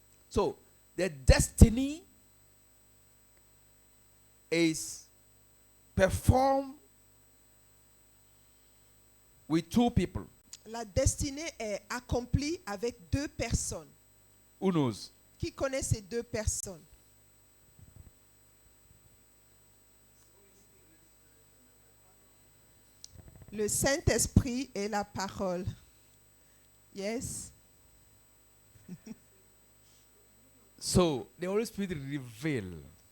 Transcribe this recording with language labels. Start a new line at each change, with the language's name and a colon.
English: So, the destiny is performed with two people.
French: La destinée est accomplie avec deux personnes.
English: Who knows?
French: Qui connaît ces deux personnes? Le Saint-Esprit et la parole.
English: Yes. So, the Holy Spirit reveals.